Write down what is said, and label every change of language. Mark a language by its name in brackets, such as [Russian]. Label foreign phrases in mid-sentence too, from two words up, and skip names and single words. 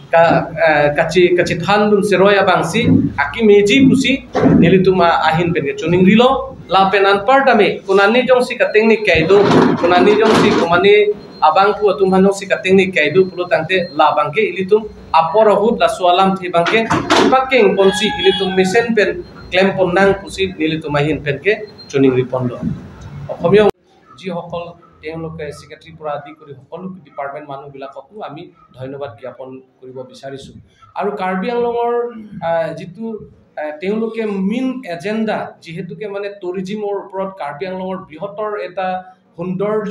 [Karbi] kachi thandun siroy abangsi aki meji pusi nilitum ahin pen ke chuning rilo la penan partame konani jongsi kating ni kaido konani jongsi komani abang pu atum hanong si kating ni kaido pulo tante la bangke ilitum aporohut la sualam thi bangke paking ponsi ilitum misen pen claim ponnang pusi nilitum ahin pen ke chuning ripondo [Assamese] অসমীয়া যিসকল তেওঁলোকে সেক্ৰেটাৰী পৰা আদি কৰি সকলো ডিপাৰ্টমেণ্ট মানুহবিলাককো আমি ধন্যবাদ জ্ঞাপন কৰিব বিচাৰিছোঁ আৰু কাৰ্বি আংলঙৰ যিটো তেওঁলোকে মেইন এজেণ্ডা যিহেতুকে মানে টুৰিজিমৰ ওপৰত কাৰ্বি আংলঙৰ বৃহত্তৰ এটা সৌন্দৰ্য